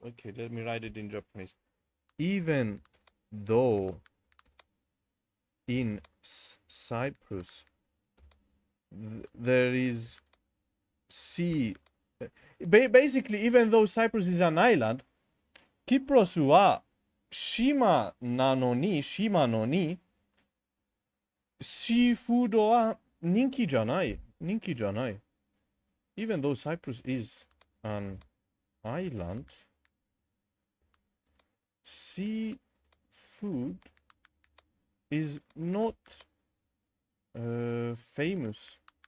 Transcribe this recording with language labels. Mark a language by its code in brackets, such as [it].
[en] Okay, let me write it in Japanese. Even though in Cyprus there is sea. Basically, even though Cyprus is an island, [ja] キプロスは島のに、シーフードは人気じゃない。 [en] Even though Cyprus is an island, seafood is not famous.